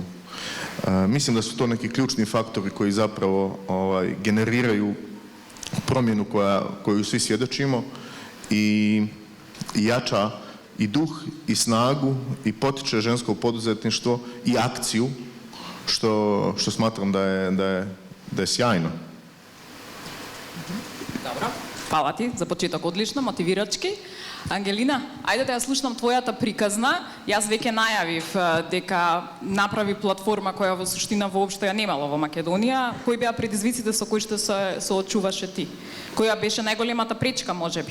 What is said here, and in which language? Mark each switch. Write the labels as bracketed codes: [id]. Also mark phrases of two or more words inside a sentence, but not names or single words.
[hr] Mislim da su to neki ključni faktori koji zapravo generiraju promjenu koju svi svjedočimo i jača i duh i snagu i potiče žensko poduzetništvo i akciju, što smatram da je sjajno. [mk] Добро. Хвала ти за почеток, одлично, мотивирачки. Ангелина, ајде да ја слушнам твојата приказна. Јас веќе најавив дека направи платформа која во суштина воопшто ја немало во Македонија. Кои беа предизвиците со кои што се соочуваше ти? Која беше најголемата пречка, можеби?